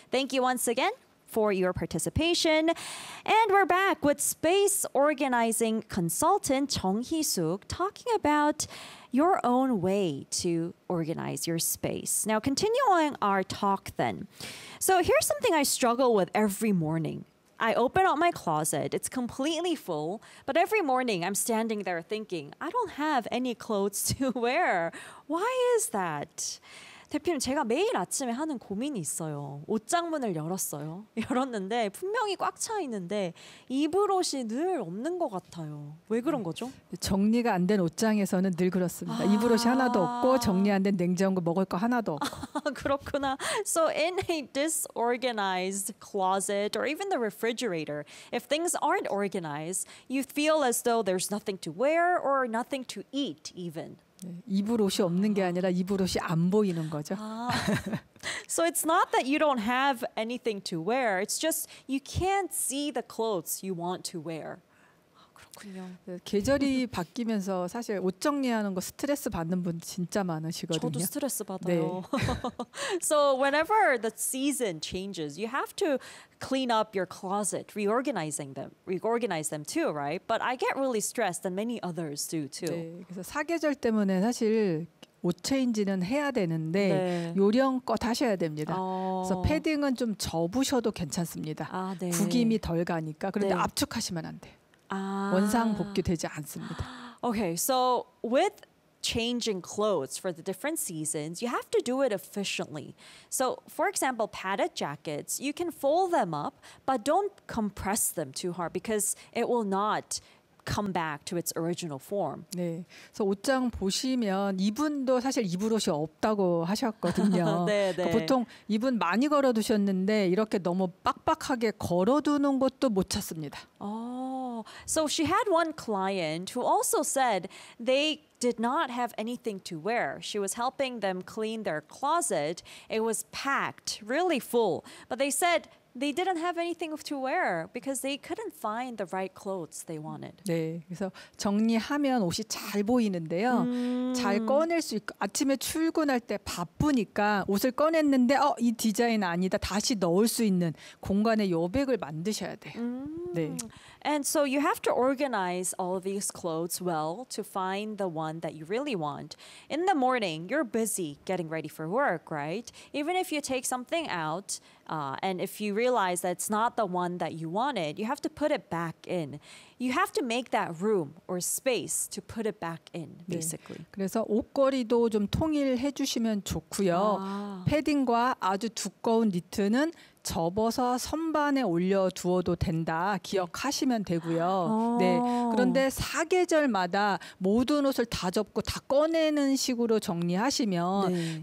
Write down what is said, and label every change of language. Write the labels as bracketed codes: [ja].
[en] Thank you once again for your participation. And we're back with space organizing consultant Jung Hee-suk talking about your own way to organize your space. Now, continuing our talk then. So here's something I struggle with every morning. I open up my closet, it's completely full, but every morning I'm standing there thinking, I don't have any clothes to wear. Why is that? [ko] 대표님, 제가 매일 아침에 하는 고민이 있어요. 옷장문을 열었어요. 열었는데 분명히 꽉 차 있는데 입을 옷이 늘 없는 것 같아요. 왜 그런 거죠? 정리가 안 된 옷장에서는 늘 그렇습니다. 입을 옷이 하나도 없고 정리 안 된 냉장고 먹을 거 하나도 없고. 그렇구나. [en] So in a disorganized closet or even the refrigerator, if things aren't organized, you feel as though there's nothing to wear or nothing to eat even. [ko] 입을 옷이 없는 게 아니라 입을 옷이 안 보이는 거죠. [en] So it's not that you don't have anything to wear. It's just you can't see the clothes you want to wear. [ko] 그렇군요. 계절이 바뀌면서 사실 옷 정리하는 거 스트레스 받는 분 진짜 많으시거든요. 저도 스트레스 받아요. 네. [en] So whenever the season changes, you have to clean up your closet, reorganize them too, right? But I get really stressed and many others do too. [ko] 네, 그래서 사계절 때문에 사실 옷 체인지는 해야 되는데 네. 요령껏 하셔야 됩니다. 그래서 패딩은 좀 접으셔도 괜찮습니다. 네. 구김이 덜 가니까. 그런데 네. 압축하시면 안 돼요. 원상 복귀되지 않습니다. [en] Okay, so with changing clothes for the different seasons, you have to do it efficiently. So, for example, padded jackets, you can fold them up, but don't compress them too hard because it will not come back to its original form. [ko] 네, 그래서 옷장 보시면 이분도 사실 입을 옷이 없다고 하셨거든요. 네, 네. 보통 입은 많이 걸어두셨는데 이렇게 너무 빡빡하게 걸어두는 것도 못 찾습니다. [en] So she had one client who also said they did not have anything to wear. She was helping them clean their closet. It was packed, really full. But they said they didn't have anything to wear because they couldn't find the right clothes they wanted. [ko] 네, 그래서 정리하면 옷이 잘 보이는데요. 잘 꺼낼 수 있고 아침에 출근할 때 바쁘니까 옷을 꺼냈는데 이 디자인 아니다 다시 넣을 수 있는 공간의 여백을 만드셔야 돼요. 네. [en] And so you have to organize all of these clothes well to find the one that you really want. In the morning, you're busy getting ready for work, right? Even if you take something out, and if you realize that it's not the one that you wanted, you have to put it back in. You have to make that room or space to put it back in, basically. [ko] 네. 그래서 옷걸이도 좀 통일해 주시면 좋고요. 패딩과 아주 두꺼운 니트는 접어서 선반에 올려두어도 된다 기억하시면 되고요. 네. 그런데 사계절마다 모든 옷을 다 접고 다 꺼내는 식으로 정리하시면 네.